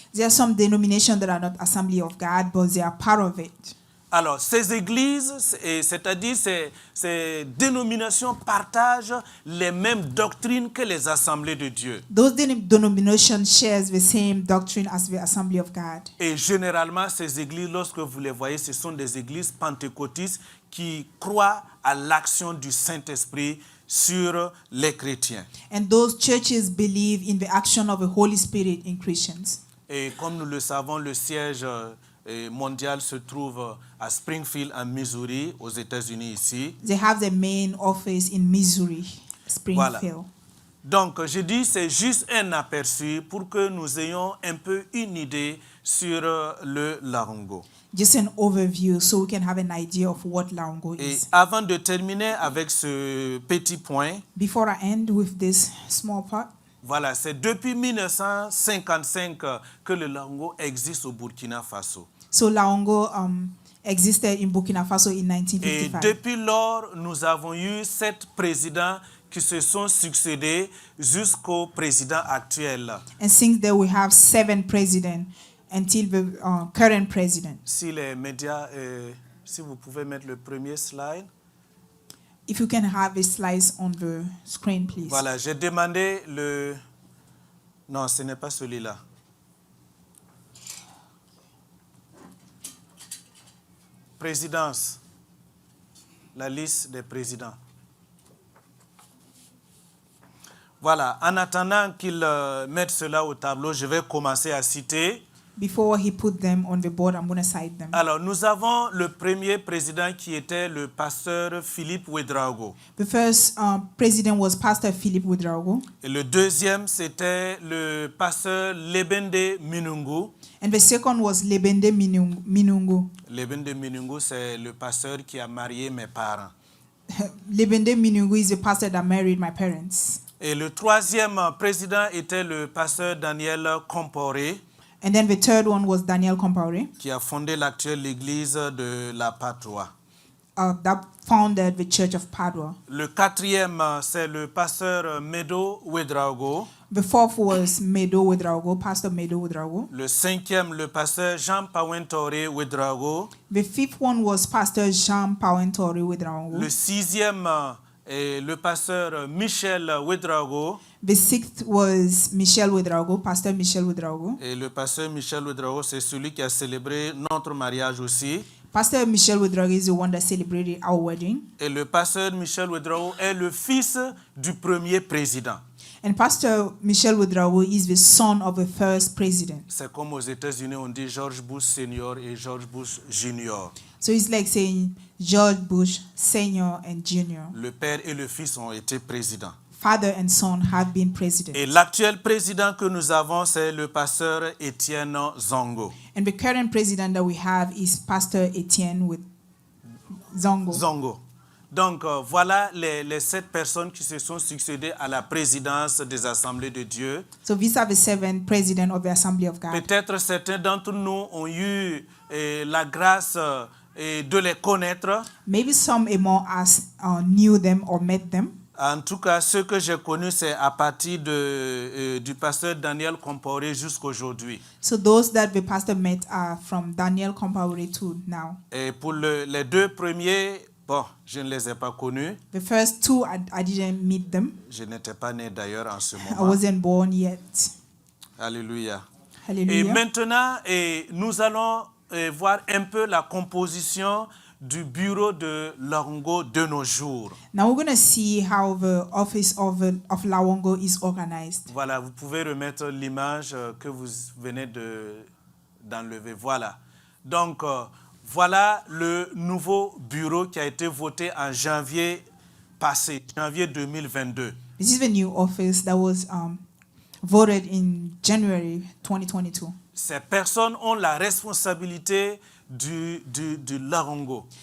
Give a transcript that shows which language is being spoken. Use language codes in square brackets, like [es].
[en] there are some denominations that are not assembly of God, but they are part of it. [fr] Alors, ces églises, c'est-à-dire ces dénominations, partagent les mêmes doctrines que les assemblées de Dieu. [en] Those denominations share the same doctrine as the assembly of God. [fr] Et généralement, ces églises, lorsque vous les voyez, ce sont des églises pentecôtistes qui croient à l'action du Saint-Esprit sur les chrétiens. [en] And those churches believe in the action of the Holy Spirit in Christians. [fr] Et comme nous le savons, le siège mondial se trouve à Springfield, en Missouri, aux États-Unis ici. [en] They have the main office in Missouri, Springfield. [fr] Voilà. Donc, je dis, c'est juste un aperçu pour que nous ayons un peu une idée sur le Laongo. [en] Just an overview so we can have an idea of what Laongo [fr] Et [en] is. [fr] avant de terminer avec ce petit point, [en] Before I end with this small part, [fr] voilà, c'est depuis 1955 que le Laongo existe au Burkina Faso. [en] so Laongo existed in Burkina Faso in [fr] Et [en] 1955. [fr] depuis lors, nous avons eu 7 présidents qui se sont succédés jusqu'au président actuel. [en] And since then, we have 7 presidents until the current president. [fr] Si les médias, si vous pouvez mettre le premier slide. [en] If you can have a slice on the screen, please. [fr] Voilà, j'ai demandé le... Non, ce n'est pas celui-là. présidence. La liste des présidents. Voilà, en attendant qu'ils mettent cela au tableau, je vais commencer à citer. [en] Before he put them on the board, I'm going to cite them. [fr] Alors, nous avons le premier président qui était le pasteur Philippe Ouedraogo. [en] The first president was Pastor Philip Ouedraogo. [fr] Et le deuxième, c'était le pasteur Lebende Minungu. [en] And the second was Lebende Minungu. [fr] Lebende Minungu, c'est le pasteur qui a marié mes parents. [en] Lebende Minungu is the pastor that married my parents. [fr] Et le troisième président était le pasteur Daniel Comporé, [en] And then the third one was Daniel Compaore, [fr] qui a fondé l'actuelle église de la Patois. [en] that founded the Church of Padua. [fr] Le quatrième, c'est le pasteur Medo Ouedraogo. [en] The fourth was Medo Ouedraogo, Pastor Medo Ouedraogo. [fr] Le cinquième, le pasteur Jean Pawentore Ouedraogo. [en] The fifth one was Pastor Jean Pawentore Ouedraogo. [fr] Le sixième est le pasteur Michel Ouedraogo. [en] The sixth was Michel Ouedraogo, Pastor Michel Ouedraogo. [fr] Et le pasteur Michel Ouedraogo, c'est celui qui a célébré notre mariage aussi. [en] Pastor Michel Ouedraogo is the one that celebrated our wedding. [fr] Et le pasteur Michel Ouedraogo est le fils du premier président. [en] And Pastor Michel Ouedraogo is the son of the first president. [fr] C'est comme aux États-Unis, on dit George Bush Senior et George Bush Junior. [en] So it's like saying George Bush Senior and Junior. [fr] Le père et le fils ont été présidents. [en] Father and son have been president. [fr] Et l'actuel président que nous avons, c'est le pasteur Étienne Zongo. [en] And the current president that we have is Pastor Etienne with Zongo. Zongo. [fr] Donc voilà les 7 personnes qui se sont succédées à la présidence des Assemblées de Dieu. [en] So these are the 7 presidents of the Assembly of God. [fr] Peut-être certains d'entre nous ont eu la grâce de les connaître. [en] Maybe some among us knew them or met them. [fr] En tout cas, ceux que j'ai connus, c'est à partir du pasteur Daniel Comporé jusqu'aujourd'hui. [en] So those that the pastor met are from Daniel Compaore to now. [fr] Et pour les 2 premiers, bon, je ne les ai pas connus. [en] The first 2, I didn't meet them. [fr] Je n'étais pas né d'ailleurs en ce [en] I [fr] moment. [en] wasn't born yet. [fr] Alléluia. Et [en] Hallelujah. [fr] maintenant, nous allons voir un peu la composition du bureau de Laongo de nos jours. [en] Now we're going to see how the office of Laongo is organized. [fr] Voilà, vous pouvez remettre l'image que vous venez d'enlever. Voilà. Donc, voilà le nouveau bureau qui a été voté en janvier passé, janvier 2022. [en] This is the new office that was voted in January 2022. [fr] Ces personnes ont la responsabilité du Laongo.